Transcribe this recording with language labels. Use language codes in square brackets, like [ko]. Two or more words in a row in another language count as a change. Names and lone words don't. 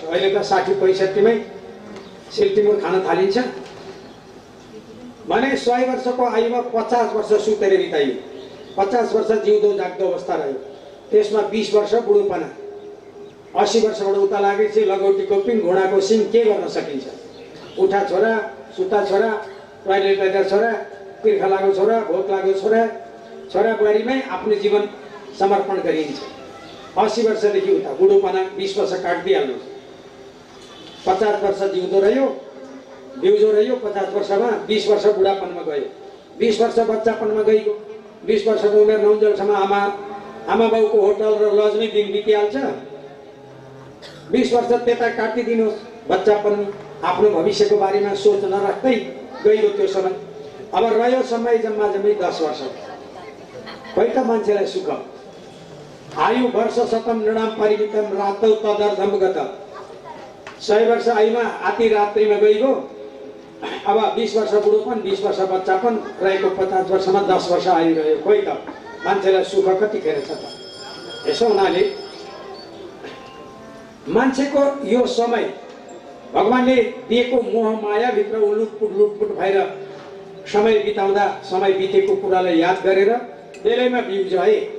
[ne] अहिले त 60-65मै सिल्टिमुर खान थालिन्छ भने 100 वर्षको आयुमा 50 वर्ष सुतेर बिताइयो, 50 वर्ष जिउँदो जाग्दो अवस्था रह्यो, त्यसमा 20 वर्ष बुढोपना, 80 वर्षबाट उता लागेपछि लगौटीको पिङ, घोडाको सिङ के गर्न सकिन्छ? उठा छोरा, सुता छोरा, टोयलेट गएर छोरा, तिर्खा लागेको छोरा, भोक लागेको छोरा, छोरा बुहारीमै आफ्नो जीवन समर्पण गरिन्छ। 80 वर्षदेखि उता बुढोपना 20 वर्ष काटिदिइहाल्नु, 50 वर्ष जिउँदो रह्यो, बिउजो रह्यो, 50 वर्षमा 20 वर्ष बुढापनमा गयो, 20 वर्ष बच्चापनमा गइगयो, 20 वर्षको उमेर नहुन्जेलसम्म आमा बाउको होटल र लजमै दिन बितिहाल्छ। 20 वर्ष त्यता काटिदिनुहोस्, बच्चापन आफ्नो भविष्यको बारेमा सोच नराख्दै गइगयो त्यो समय। अब रह्यो समय जम्मा 10 वर्ष। खोइ त मान्छेलाई सुख। [sa] आयु वर्ष शतम नृणाम परिमितम रातौ तदर्धम गत। [ne] 100 वर्ष आयुमा आधी रात्रिमा गइगयो। अब 20 वर्ष बुढोपन, 20 वर्ष बच्चापन रहेको 50 वर्षमा 10 वर्ष आयु रह्यो। खोइ त मान्छेलाई सुख कतिखेर छ त? यसो हुनाले मान्छेको यो समय भगवानले दिएको मोह मायाभित्र लुटपुट भएर समय बिताउँदा समय बितेको कुरालाई याद गरेर बेलैमा बिउजाए।